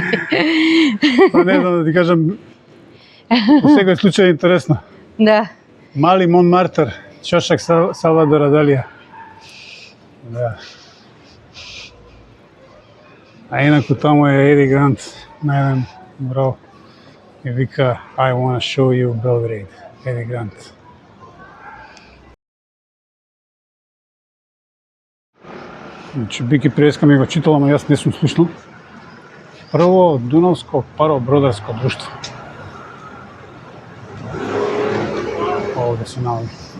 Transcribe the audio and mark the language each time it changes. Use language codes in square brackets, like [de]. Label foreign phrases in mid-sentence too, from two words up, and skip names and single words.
[mk] Па не знам да ти кажам, во секој случај е интересно. Да. Мали Монмартр, чошак Салвадора Далија. Да. А инаку таму е Еди Грант на еден мурал и вика [en] I wanna show you Belgrade, [mk] Еди Грант. Значи, Бики преска ми го читала, ама јас не сум слушнал. Прво, Дунавско паробродарско друштво. Овде се наоѓа.